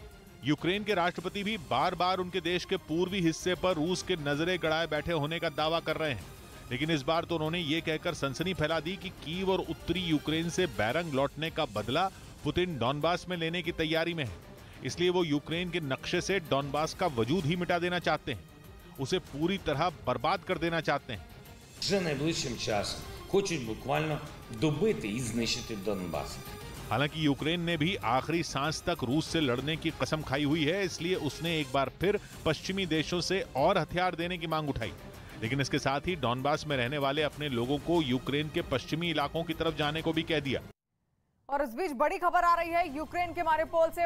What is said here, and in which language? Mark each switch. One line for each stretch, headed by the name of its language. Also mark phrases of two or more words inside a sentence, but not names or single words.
Hindi: यूक्रेन के राष्ट्रपति भी बार बार उनके देश के पूर्वी हिस्से पर रूस के नजरें गड़ाए बैठे होने का दावा कर रहे हैं, लेकिन इस बार तो उन्होंने ये कहकर सनसनी फैला दी कि कीव और उत्तरी यूक्रेन से बैरंग लौटने का बदला पुतिन डॉनबास में लेने की तैयारी में है। इसलिए वो यूक्रेन के नक्शे से डॉनबास का वजूद ही मिटा देना चाहते हैं, उसे पूरी तरह बर्बाद कर देना चाहते हैं।
Ukrainian: Вже найближчим часом хочуть буквально добити і знищити Донбас।
Hindi: हालांकि यूक्रेन ने भी आखिरी सांस तक रूस से लड़ने की कसम खाई हुई है, इसलिए उसने एक बार फिर पश्चिमी देशों से और हथियार देने की मांग उठाई, लेकिन इसके साथ ही डॉनबास में रहने वाले अपने लोगों को यूक्रेन के पश्चिमी इलाकों की तरफ जाने को भी कह दिया। और इस बीच बड़ी खबर आ रही है यूक्रेन के मारिउपोल से।